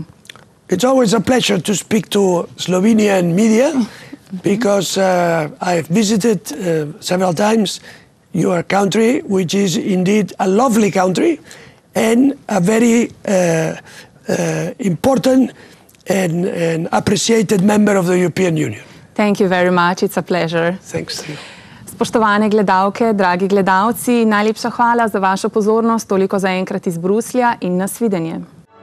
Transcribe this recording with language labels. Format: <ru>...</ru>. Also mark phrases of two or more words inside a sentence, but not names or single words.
<en>It's always a pleasure to speak to Slovenian media because I have visited several times your country, which is indeed a lovely country and a very important and appreciated member of the European Union. Thank you very much. It's a pleasure. Thanks to you.</en> <sl>Spoštovane gledalke, dragi gledalci, najlepša hvala za vašo pozornost. Toliko zaenkrat iz Bruslja in nasvidenje.</sl>